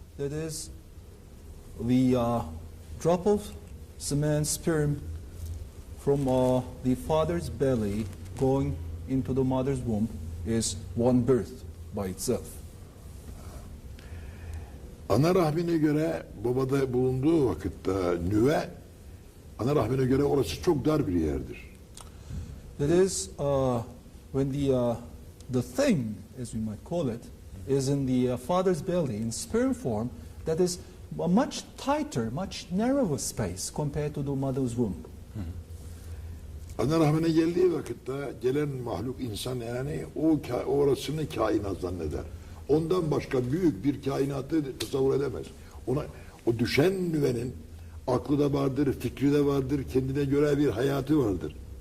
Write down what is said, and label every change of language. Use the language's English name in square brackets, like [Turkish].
[English] That is, the drop of semen, sperm from the father's belly going into the mother's womb is one birth by itself. [Turkish] Ana rahmine göre babada bulunduğu vakitte nüve, ana rahmine göre orası çok dar bir yerdir. [English] That is, when the thing, as we might call it, is in the father's belly in sperm form, that is a much tighter, much narrower space compared to the mother's womb. [Turkish] Ana rahmine geldiği vakitte gelen mahluk insan, yani orasını kainat zanneder. Ondan başka büyük bir kainatı tasavvur edemez. O düşen nüvenin aklı da vardır, fikri de vardır, kendine göre bir hayatı vardır.